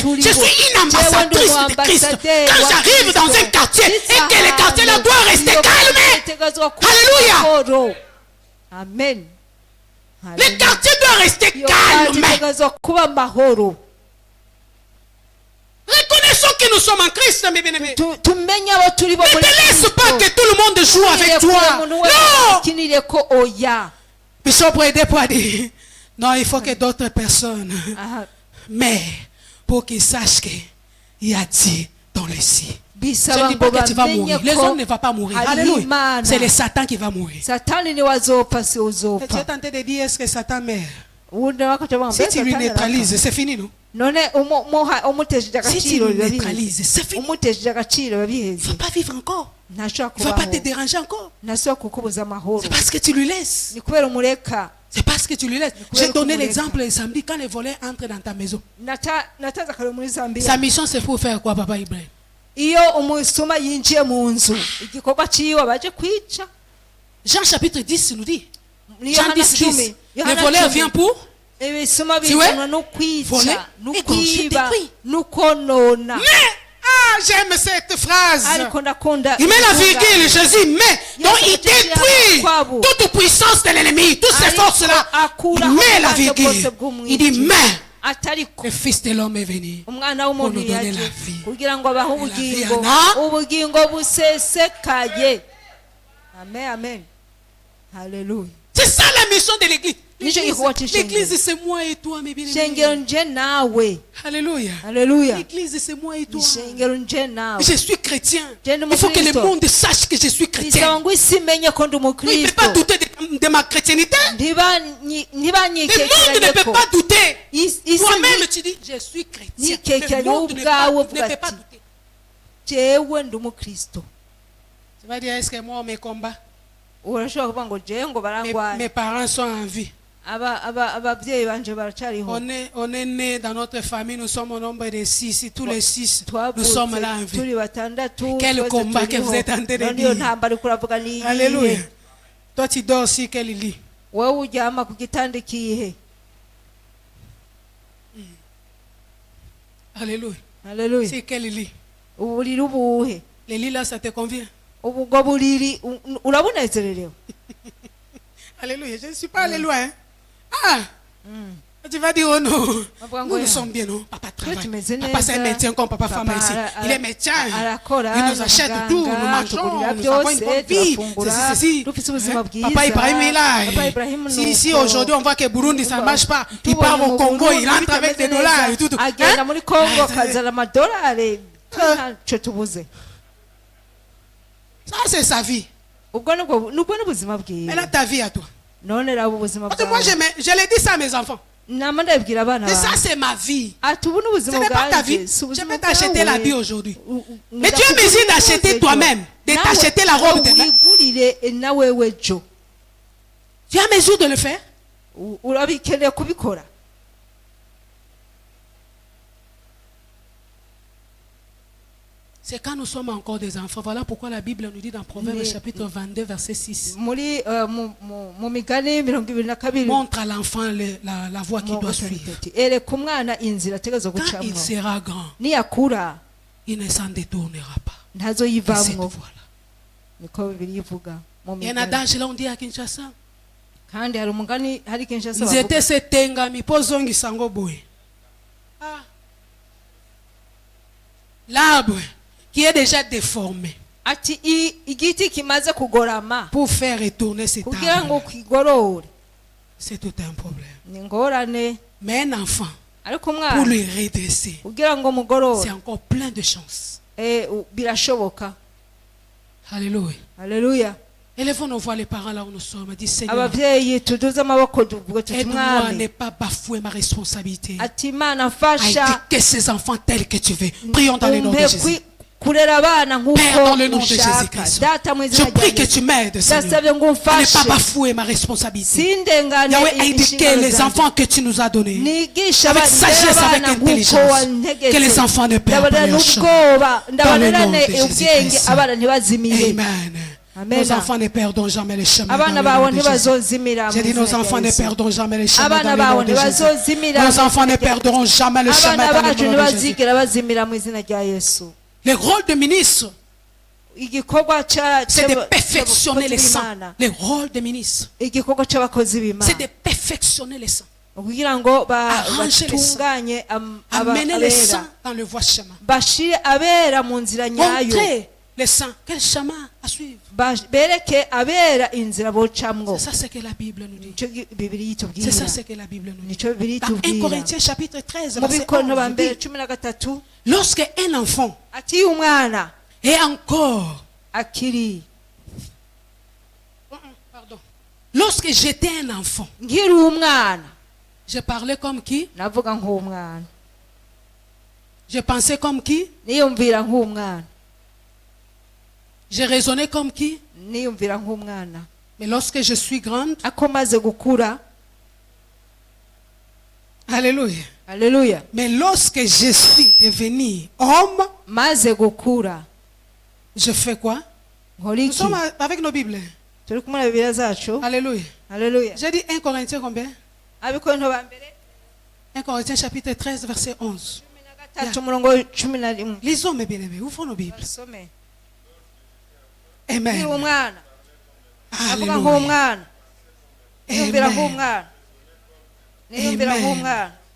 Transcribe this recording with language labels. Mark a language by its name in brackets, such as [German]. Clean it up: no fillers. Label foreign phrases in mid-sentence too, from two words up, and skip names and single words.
[Rundi] abo [French] Je suis une ambassadrice de Christ. Quand j'arrive dans un quartier et que le quartier là doit rester calme. Alléluia. amen Le quartier doit rester calme. [Rundi] calme kuba amahoro [French] Reconnaissons que nous sommes en Christ, mes bien-aimés. [Rundi] tumenye abo turi bo [French] Ne [Rundi] muri [French] te laisse pas que tout le monde joue avec toi. Non. [Rundi] kinire ko oya [French] Bishop Redepo a dit, non, il faut que d'autres personnes, Aha. mais pour qu'ils sachent qu'il y a Dieu dans le ciel. Je ne [Rundi] bisaba [French] dis [Rundi] ngo [French] pas que tu vas [Rundi] bamenye [French] mourir. Les [Rundi] ko [French] hommes ne vont pas mourir. [Rundi] hariho Alléluia. Imana. [French] C'est le Satan qui va mourir. [Rundi] satani niwe azopfa si [French] Et tu es [Rundi] uzopfa [French] tenté de dire, est-ce que Satan meurt? [Rundi] ubundi bakaca banga [French] Si tu lui [Rundi] Satani [French] neutralises, c'est fini, non? [Rundi] none umutesheje [French] Si tu [Rundi] agaciro [French] lui [Rundi] biba biheze [French] neutralises, c'est fini. [Rundi] umutesheje agaciro biba [French] Il ne [Rundi] biheze [French] va pas vivre encore. [Rundi] ntashobora [French] Il ne va pas te [Rundi] kubaho [French] déranger encore. [Rundi] ntashobora kukubuza amahoro [French] C'est parce que tu lui laisses. [Rundi] ni kubera umureka [French] C'est parce que tu lui laisses. pouvez J'ai donné le l'exemple le samedi quand les voleurs entrent dans ta maison. [Rundi] natanze akarero muri Zambia [French] Sa mission, c'est pour faire quoi, Papa Ibrahim? [Rundi] iyo umusuma yinjiye mu nzu igikorwa ciwe baje kwica [French] Jean chapitre 10 nous dit. [Rundi] Ni Jean Yohana 10, 10. 10. [French] Le [Rundi] Yohana [French] voleur 10. vient pour. [Rundi] ibisuma [French] Tu vois? [Rundi] bizanwa no [French] Voler [Rundi] kwica no [French] et donc je [Rundi] kwiba [French] détruis. [Rundi] no konona [French] Mais, j'aime cette phrase. [Rundi] ariko ndakunda [French] Il met la virgule, Jésus met. Donc il détruit toute puissance de l'ennemi, toutes ces forces-là. Il met la virgule. Il dit mais le Fils de l'homme est venu [Rundi] umwana [French] pour [Rundi] w'umuntu [French] nous donner [Rundi] yaje [French] la vie. [Rundi] kugira ngo abahe ubugingo Ana. ubugingo busesekaye. [French] Amen, amen. Hallelujah. C'est ça la mission de l'église. [Rundi] Nicyo gikorwa cy'ishengero. [French] L'église c'est moi et toi mes bien-aimés. [Rundi] Ishengero nje nawe. [French] Alléluia. [Rundi] Hallelujah. [French] L'église c'est moi et toi. [Rundi] Ishengero nje nawe. [French] Je suis chrétien. [Rundi] Je ndi [French] Il faut que le [Rundi] umukristo. [French] monde sache que je suis chrétien. [Rundi] Bisaba ngo isi imenye ko ndi [French] Il ne peut pas [Rundi] umukristo. [French] douter de ma chrétiennité. Le monde ne peut pas douter. Toi-même tu dis je suis chrétien. Le monde ne peut pas douter. [Rundi] jewe ndi umukristo. [French] Tu vas dire est-ce que moi on me combat? [Rundi] Urashobora kuvuga ngo jewe ngo barangwaye. [French] Mes parents sont en vie. [Rundi] ababyeyi banje baracariho. [French] On est né dans notre famille, nous sommes au nombre de 6, tous les 6, nous sommes là en vie. [Rundi] turi batandatu. [French] Quel combat que vous êtes en train de [Rundi] niyo [French] dire. [Rundi] ntambara uri kuravuga ni iyihe? [French] Alléluia. Toi tu dors aussi, quel lit? [Rundi] wowe uryama ku gitanda kihe? [French] Alléluia. [Rundi] Haleluya. [French] C'est quel lit? [Rundi] uburiri ubuhe? [French] Le lit là, ça te convient? [Rundi] ubwo buriri urabunezererewe? [French] Alléluia. Je ne suis pas allé loin. Hein? Ah! Tu vas dire, oh non, nous sommes bien, non? Papa travaille. Papa c'est un médecin comme papa femme ici. Il est médecin. Il nous achète tout, nous mangeons, nous avons une bonne vie. Papa Ibrahim est là. Si aujourd'hui on voit que Burundi ça ne marche pas, il part au Congo, il rentre avec des dollars et tout. [Rundi] agenda muri Congo akazana amadolari ntacyo tubuze. [French] Ça c'est sa vie. [Rundi] ubwo nubwo n'ubuzima bwiwe. [French] Maintenant ta vie à toi. [Rundi] none raba ubuzima [French] Parce que moi [Rundi] bwawe. [French] je l'ai dit ça à mes enfants. [Rundi] nama ndabibwira abana [French] Et ça [Rundi] bawe. [French] c'est ma vie. [Rundi] ati ubu [French] Ce [Rundi] n'ubuzima [French] n'est pas ta vie. [Rundi] bwanjye si [French] Je [Rundi] ubuzima [French] vais t'acheter la vie [Rundi] bwawe. [French] aujourd'hui. Mais tu es obligé d'acheter toi-même, de t'acheter la robe de main. [Rundi] wigurire nawe wejo. [French] Tu es à mesure de le faire? [Rundi] urabikeneye kubikora. [French] C'est quand nous sommes encore des enfants. Voilà pourquoi la Bible nous dit dans Proverbes chapitre 22 verset 6. [Rundi] muri mu migani 22 [French] Montre à l'enfant la voie qu'il doit suivre. [Rundi] ereka umwana inzira ategerezwa [French] Quand il [Rundi] gucamo. [French] sera grand, [Rundi] niyakura [French] il ne s'en détournera pas. De cette [Rundi] ntazoyivamwo. [French] voie-là. [Rundi] niko bibiri ivuga mu [French] Il y a un [Rundi] migani. [French] adage là, on dit à Kinshasa. [Rundi] kandi hari umugani hari Kinshasa [French] Ils étaient se [Lingala] tengami pozongi sango boy. [French] Ah. L'arbre qui est déjà déformé [Rundi] ati igiti kimaze kugorama [French] pour faire retourner cet [Rundi] kugira ngo [French] arbre, [Rundi] kigorore [French] c'est tout un problème. [Rundi] ni ngorane. [French] Mais un enfant, [Rundi] ariko [French] pour [Rundi] umwana [French] lui redresser, [Rundi] kugira ngo mugorore [French] c'est encore plein de chances. [Rundi] birashoboka. [French] Alléluia. [Rundi] Haleluya. [French] Élevons nos voix, les parents là où nous sommes. Dis Seigneur, [Rundi] ababyeyi tuduze amaboko tuvuge tuti [French] aide-moi à ne [Rundi] mwami [French] pas bafouer ma responsabilité. [Rundi] ati Imana [French] À [Rundi] mfasha [French] éduquer ces enfants tels que tu veux. Prions dans le nom de [Rundi] umpe [French] Jésus. [Rundi] kurera abana [French] Père, dans [Rundi] nk'uko [French] le nom de [Rundi] ushaka. [French] Jésus-Christ, [Rundi] data mu [French] je [Rundi] izina [French] prie [Rundi] rya [French] que [Rundi] Yesu. [French] tu m'aides, Seigneur, [Rundi] ndasabye ngo [French] à ne pas [Rundi] umfashe [French] bafouer ma responsabilité. [Rundi] sindengane [French] Yahweh, à éduquer [Rundi] inshingano [French] les [Rundi] zanjye. [French] enfants que tu nous as donnés. [Rundi] nigisha [French] Avec [Rundi] abana [French] sagesse, avec [Rundi] nk'uko [French] intelligence. [Rundi] wantegetse. [French] Que les enfants ne perdent pas [Rundi] ndabarera [French] leur chemin. [Rundi] n'ubwoba [French] Dans le [Rundi] ndabarerane [French] nom de [Rundi] ubwenge [French] Jésus-Christ. [Rundi] abana ntibazimire. [French] Amen. Amen. Nos enfants ne perdront jamais le chemin. [Rundi] abana [French] Dans le [Rundi] bawe [French] nom de Jésus. [Rundi] ntibazozimira [French] J'ai dit [Rundi] mu [French] nos [Rundi] izina [French] enfants [Rundi] rya [French] ne [Rundi] Yesu. [French] perdront jamais le chemin. [Rundi] abana [French] Dans le [Rundi] bawe [French] nom de Jésus. [Rundi] ntibazozimira [French] Nos enfants ne perdront jamais le chemin. [Rundi] abana [French] Dans le [Rundi] bacu [French] nom de Jésus. [Rundi] ntibazigera bazimira mu izina rya Yesu. [French] Le rôle de ministre, [Rundi] igikorwa [French] c'est de perfectionner les saints. Le rôle de ministre, [Rundi] igikorwa cy'abakozi b'Imana [French] c'est de perfectionner les saints. [Rundi] kugira ngo [French] Arranger les saints. [Rundi] batunganye [French] Amener les [Rundi] abera [French] saints dans le voie chemin. [Rundi] bashire abera mu nzira nyayo. [French] Montrer les saints quel chemin à suivre. [Rundi] bereke abera inzira bocamwo. [French] C'est ça ce que la Bible nous dit. [Rundi] Nicyo Bibiliya itubwira. [French] C'est ça ce que la Bible nous dit. [Rundi] Nicyo Bibiliya [French] Dans 1 [Rundi] itubwira. [French] Corinthiens chapitre 13 [Rundi] mu [French] verset [Rundi] Bikorinto 11 ba [French] il [Rundi] mbere [French] dit, 13 lorsque un enfant [Rundi] ati umwana [French] est encore, [Rundi] akiri [French] pardon, lorsque j'étais un enfant, [Rundi] nkiri umwana [French] je parlais comme qui? [Rundi] navuga nk'umwana [French] Je pensais comme qui? [Rundi] niyumvira nk'umwana [French] Je raisonnais comme qui? [Rundi] niyumvira nk'umwana [French] Mais lorsque je suis grande, [Rundi] ako maze gukura. [French] alléluia. [Rundi] Haleluya. [French] Mais lorsque je suis devenu homme, [Rundi] maze gukura [French] je fais quoi? [Rundi] nkora [French] Nous [Rundi] iki? [French] sommes avec nos Bibles. [Rundi] turi kumwe na Bibiliya zacu. [French] Alléluia. [Rundi] Haleluya. [French] J'ai dit 1 Corinthiens combien? [Rundi] Abikorinto ba mbere [French] 1 Corinthiens chapitre 13 verset 11. Lisons mes bien-aimés, ouvrons nos Bibles. Amen. Alléluia. Amen.